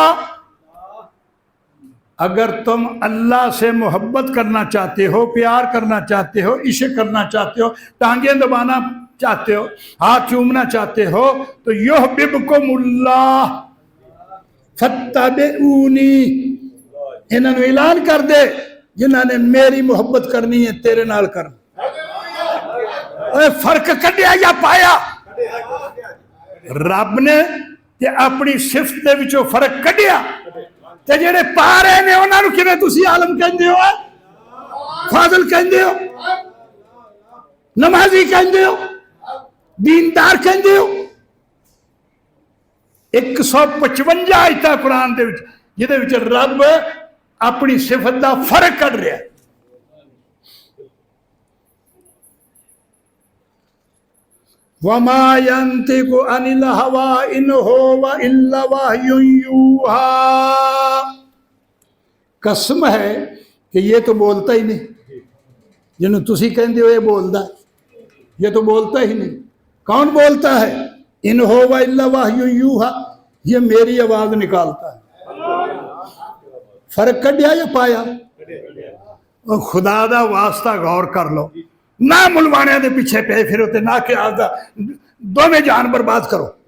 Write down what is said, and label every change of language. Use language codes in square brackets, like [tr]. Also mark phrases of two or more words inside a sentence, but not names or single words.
[ur] اگر تم اللہ سے محبت کرنا چاہتے ہو، پیار کرنا چاہتے ہو، عشق کرنا چاہتے ہو، ٹانگیں دبانا چاہتے ہو، ہاتھ چومنا چاہتے ہو، تو [ar] یحببکم اللہ فاتبعونی، [ur] انہوں نے اعلان کر دے جنہوں نے میری محبت کرنی ہے [pa] تیرے نال کرنا۔ اے فرق کڈیا یا پایا؟ رب نے تے اپنی صفت دے وچوں فرق کڈیا، تے جڑے پا رہے نے انہاں نوں کیویں تسی عالم کہندے ہو، فاضل کہندے ہو، نمازی کہندے ہو، دیندار کہندے ہو؟ 155 آیتاں قرآن دے وچ جدے وچ رب اپنی صفت دا فرق کر رہا ہے۔ [ar] وَمَا يَنْتِقُ عَنِ الْهَوَىٰ إِنْ هُوَ إِلَّا وَحْيٌ يُوحَىٰ، [ur] قسم ہے کہ یہ تو بولتا ہی نہیں، [pa] جنہوں تسی کہندے ہو یہ بولدا ہے، [ur] یہ تو بولتا ہی نہیں۔ کون بولتا ہے؟ [ar] ان ہو الا وحی یوحا، [ur] یہ میری آواز نکالتا ہے۔ [pa] فرق کڈیا یا پایا؟ اور خدا دا واسطہ غور کر لو، نہ ملوانے دے پیچھے پہ پھرو تے نہ کہ آدھا دو میں جان برباد کرو۔